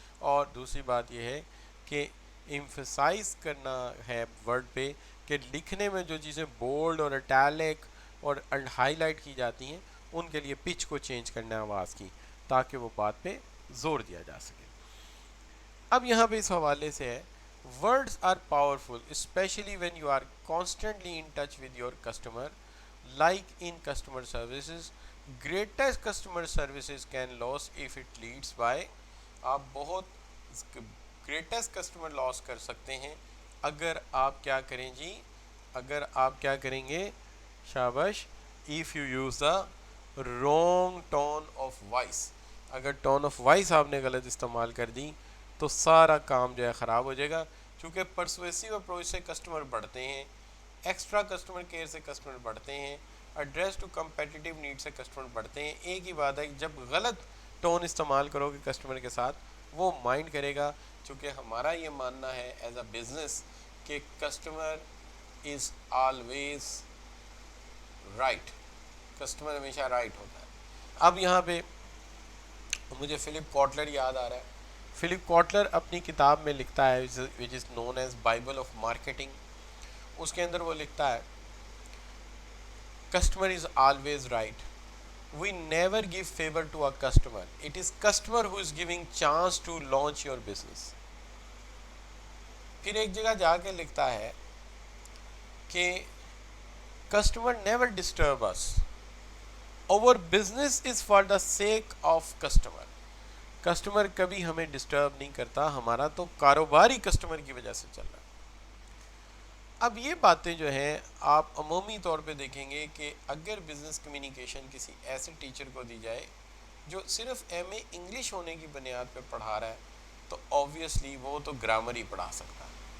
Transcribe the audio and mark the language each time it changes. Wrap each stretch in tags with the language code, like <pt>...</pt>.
<ur>اور دوسری بات یہ ہے کہ ایمفسائز کرنا ہے ورڈ پہ کہ لکھنے میں جو چیزیں بولڈ اور اٹیلک اور ہائی لائٹ کی جاتی ہیں ان کے لیے پچ کو چینج کرنا ہے آواز کی، تاکہ وہ بات پہ زور دیا جا سکے. اب یہاں پہ اس حوالے سے ہے</ur> <en>words are powerful especially when you are constantly in touch with your customer, like in customer services. Greatest customer services can lose if it leads by.</en> <ur>آپ بہت گریٹسٹ کسٹمر لاس کر سکتے ہیں اگر آپ کیا کریں جی، اگر آپ کیا کریں گے، شاباش،</ur> <en>if you use the wrong tone of voice.</en> <ur>اگر ٹون آف وائس آپ نے غلط استعمال کر دی تو سارا کام جو ہے خراب ہو جائے گا. چونکہ پرسویسو اپروچ سے کسٹمر بڑھتے ہیں، ایکسٹرا کسٹمر کیئر سے کسٹمر بڑھتے ہیں، ایڈریس ٹو کمپیٹیٹیو نیڈ سے کسٹمر بڑھتے ہیں. ایک ہی بات ہے کہ جب غلط ٹون استعمال کرو گے کسٹمر کے ساتھ وہ مائنڈ کرے گا. چونکہ ہمارا یہ ماننا ہے</ur> <en>as a business</en> <ur>کہ</ur> <en>customer is always right,</en> <ur>customer ہمیشہ رائٹ ہوتا ہے. اب یہاں پہ مجھے فلپ کوٹلر یاد آ رہا ہے. فلپ کوٹلر اپنی کتاب میں لکھتا ہے</ur> <en>Which is known as Bible of marketing.</en> <ur>اس کے اندر وہ لکھتا ہے</ur> <en>Customer is always right. We never give favor to a customer. It is customer who is giving chance to launch your business.</en> <ur>پھر ایک جگہ جا کے لکھتا ہے کہ</ur> <en>customer never disturb us. Our business is for the sake of customer.</en> <ur>Customer کبھی ہمیں ڈسٹرب نہیں کرتا، ہمارا تو کاروبار ہی کسٹمر کی وجہ سے چل رہا ہے. اب یہ باتیں جو ہیں آپ عمومی طور پہ دیکھیں گے کہ اگر بزنس کمیونیکیشن کسی ایسے ٹیچر کو دی جائے جو صرف ایم اے انگلش ہونے کی بنیاد پہ پڑھا رہا ہے تو آبویسلی وہ تو گرامر ہی پڑھا سکتا ہے.</ur>